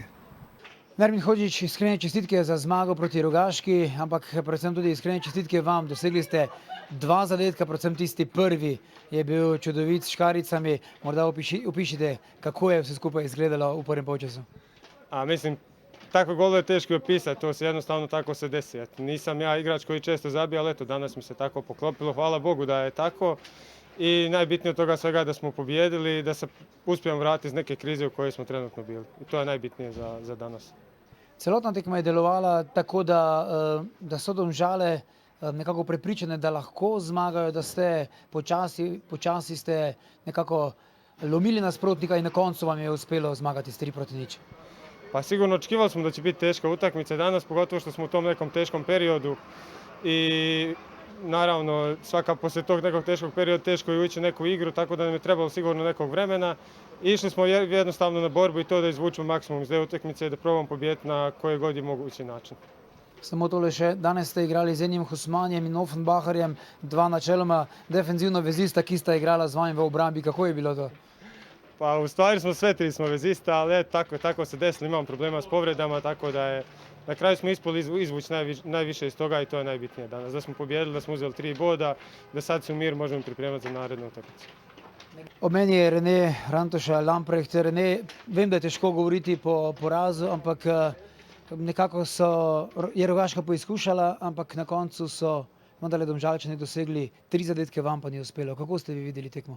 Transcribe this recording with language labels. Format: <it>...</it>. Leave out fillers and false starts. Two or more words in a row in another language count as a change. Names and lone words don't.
<sl>Nermin Hodžić, iskrene čestitke za zmago proti Rogaški, ampak predvsem tudi iskrene čestitke vam. Dosegli ste 2 zadetka, predvsem tisti prvi je bil čudovit s škaricami. Morda opišite, kako je vse skupaj izgledalo v prvem polčasu.</sl> <bs>Mislim, takve golove je teško opisati, to se jednostavno tako se desi. Nisam ja igrač koji često zabija, ali eto, danas mi se tako poklopilo, hvala Bogu da je tako. I najbitnije od toga svega da smo pobijedili i da se uspijemo vratiti iz neke krize u kojoj smo trenutno bili. I to je najbitnije za danas.</bs> <sl>Celotna tekma je delovala tako, da so Domžale nekako prepričane, da lahko zmagajo, da ste počasi ste nekako lomili nasprotnika in na koncu vam je uspelo zmagati s 3-0.</sl> <bs>Pa sigurno očekivali smo da će biti teška utakmica danas, pogotovo što smo u tom nekom teškom periodu i naravno svaka poslije tog nekog teškog perioda teško je ući u neku igru, tako da nam je trebalo sigurno nekog vremena. Išli smo jednostavno na borbu i to da izvučemo maksimum iz te utakmice i da probamo pobijediti na koji god je mogući način.</bs> <sl>Samo tole še, danes ste igrali z enim Husmanjem in Offenbacherjem, dva načeloma defenzivno vezista, ki sta igrala z vami v obrambi. Kako je bilo to?</sl> <bs>Pa u stvari smo sve tri smo vezista, ali tako se desilo, imamo problema s povredama, tako da je na kraju smo ispali izvući najviše iz toga i to je najbitnije danas. Da smo pobijedili, da smo uzeli 3 boda, da sad se u mir možemo pripremati za narednu utakmicu.</bs> <sl>Ob meni je Rene Rantoša Lamprecht. Rene, vem, da je težko govoriti po porazu, ampak nekako je Rogaška poizkušala, ampak na koncu so vendarle Domžalčani dosegli 3 zadetke, vam pa ni uspelo. Kako ste vi videli tekmo?</sl>